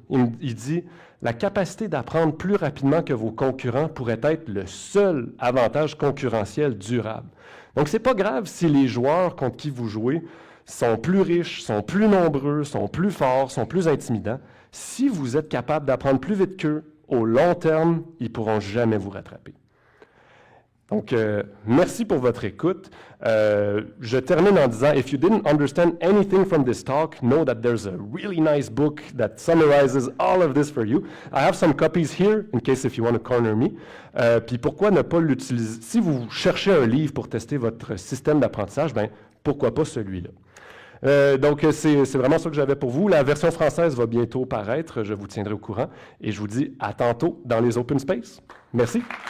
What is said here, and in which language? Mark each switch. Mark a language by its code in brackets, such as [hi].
[fr] Il dit « La capacité d'apprendre plus rapidement que vos concurrents pourrait être le seul avantage concurrentiel durable. » Donc, ce n'est pas grave si les joueurs contre qui vous jouez sont plus riches, sont plus nombreux, sont plus forts, sont plus intimidants. Si vous êtes capable d'apprendre plus vite qu'eux, au long terme, ils ne pourront jamais vous rattraper. Donc, merci pour votre écoute. Je termine en disant, [en] if you didn't understand anything from this talk, know that there's a really nice book that summarizes all of this for you. I have some copies here, in case if you want to corner me. [fr] Puis pourquoi ne pas l'utiliser? Si vous cherchez un livre pour tester votre système d'apprentissage, ben pourquoi pas celui-là? Donc, c'est vraiment ça que j'avais pour vous. La version française va bientôt paraître, je vous tiendrai au courant. Et je vous dis à tantôt dans les Open Space. Merci.